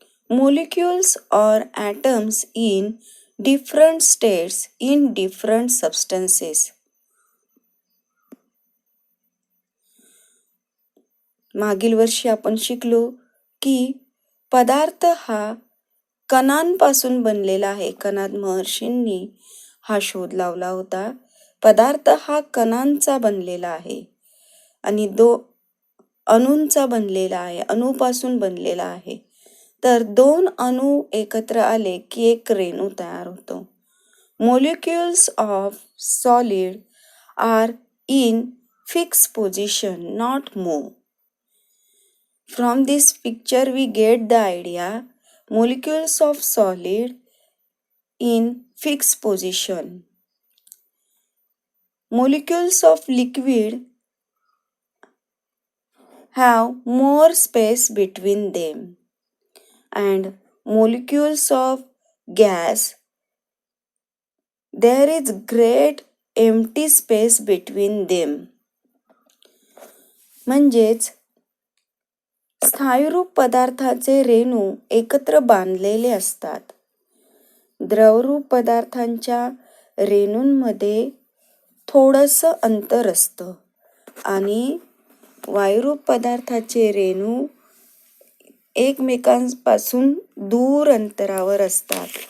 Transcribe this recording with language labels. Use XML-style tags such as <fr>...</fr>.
<en>Molecules or atoms in different states in different substances.</en> <mr>मागील वर्षी आपण शिकलो की पदार्थ हा कणांपासून बनलेला आहे. कणाद महर्षींनी हा शोध लावला होता. पदार्थ हा कणांचा बनलेला आहे आणि अणूंचा बनलेला आहे, अणूपासून बनलेला आहे. तर 2 अणू एकत्र आले की एक रेणू तयार होतो.</mr> <en>Molecules of solid are in fixed position, not move. From this picture we get the idea. Molecules of solid in fixed position. Molecules of liquid have more space between them. And molecules of gas, there is great empty space between them.</en> <mr>म्हणजेच स्थायूरूप पदार्थाचे रेणू एकत्र बांधलेले असतात. द्रवरूप पदार्थांच्या रेणूंमध्ये थोडंसं अंतर असतं आणि वायुरूप पदार्थाचे रेणू एकमेकांपासून दूर अंतरावर असतात.</mr>